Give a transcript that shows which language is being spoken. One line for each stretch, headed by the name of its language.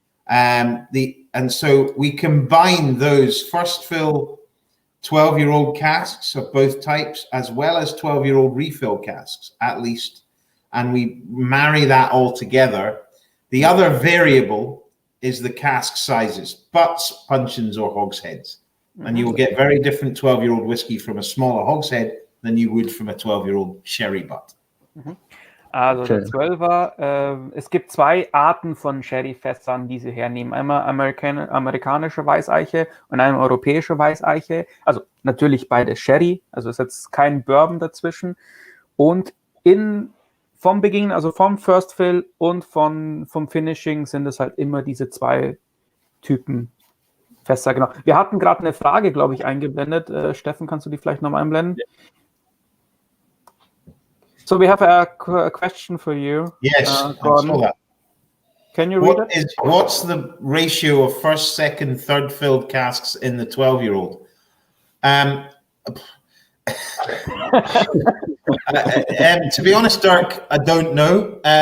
English: And so we combine those first fill 12-year-old casks of both types, as well as 12-year-old refill casks, at least, and we marry that all together. The other variable is the cask sizes, butts, puncheons, or hogsheads. And you will get very different 12-year-old whiskey from a smaller hogshead than you would from a 12-year-old sherry butt.
German: Also der 12er, es gibt zwei Arten von Sherryfässern, die sie hernehmen. Einmal amerikanische Weißeiche und eine europäische Weißeiche. Also natürlich beide Sherry, also ist jetzt kein Bourbon dazwischen. Und vom Beginn, also vom First Fill und vom Finishing sind es halt immer diese zwei Typen Fässer. Genau. Wir hatten gerade eine Frage, glaube ich, eingeblendet. Steffen, kannst du die vielleicht nochmal einblenden? Ja.
English: So we have a question for you. Yes, Gordon. Can you read it? What's the ratio of first, second, third filled casks in the 12-year-old? To be honest, Dirk, I don't know.